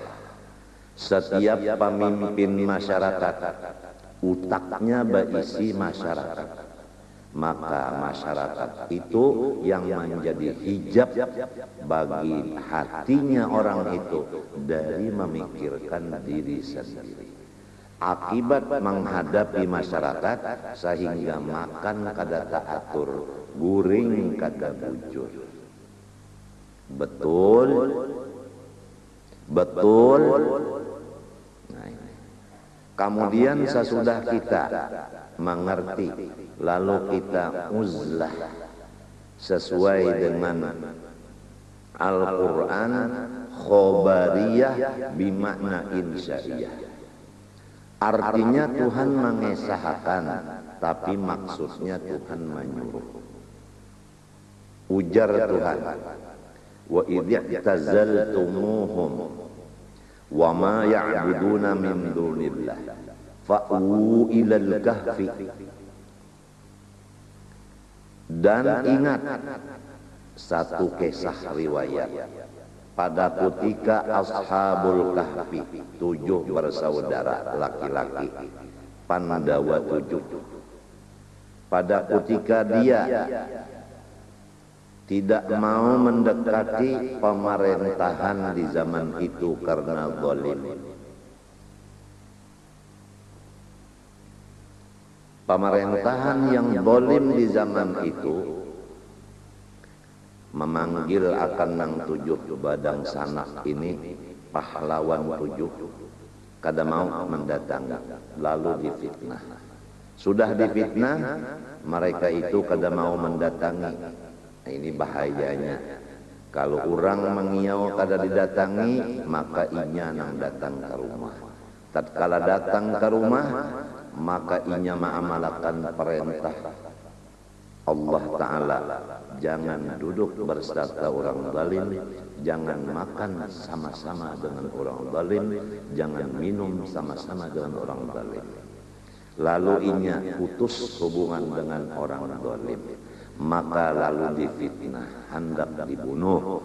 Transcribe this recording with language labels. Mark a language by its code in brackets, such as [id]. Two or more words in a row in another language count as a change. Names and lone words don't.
[id] Setiap pemimpin masyarakat utaknya berisi masyarakat, maka masyarakat itu yang menjadi hijab bagi hatinya orang itu dari memikirkan diri sendiri. Akibat menghadapi masyarakat sehingga makan kada teratur, [bjn] guring kada bujur. [id] Betul, betul. Kemudian sesudah kita mengerti, lalu kita uzlah sesuai dengan Al-Quran, [ar] خبرية بمعنى إنشائية. [id] Artinya Tuhan mengesahkan, tapi maksudnya Tuhan menyuruh. Ujar Tuhan, [ar] وإذ اعتزلتموهم وما يعبدون من دون الله فأووا إلى الكهف. [id] Dan ingat satu kisah riwayat. Pada ketika Ashabul Kahfi 7 bersaudara laki-laki, Pandawa 7, pada ketika dia tidak mau mendekati pemerintahan di zaman itu karena zalim. Pemerintahan yang zalim di zaman itu memanggil akan nang 7 [bjn] badang sanak [id] ini, pahlawan 7, kada mau mendatangi, lalu difitnah. Sudah difitnah, mereka itu kada mau mendatangi. Nah, ini bahayanya. [bjn] Kalau orang mengiau kada didatangi, maka inya nang datang ke rumah. [id] Tatkala datang ke rumah, maka inya mengamalkan perintah Allah Ta'ala. Jangan duduk bersama orang zalim, jangan makan sama-sama dengan orang zalim, jangan minum sama-sama dengan orang zalim. Lalu inya putus hubungan dengan orang zalim, maka lalu difitnah, hendak dibunuh.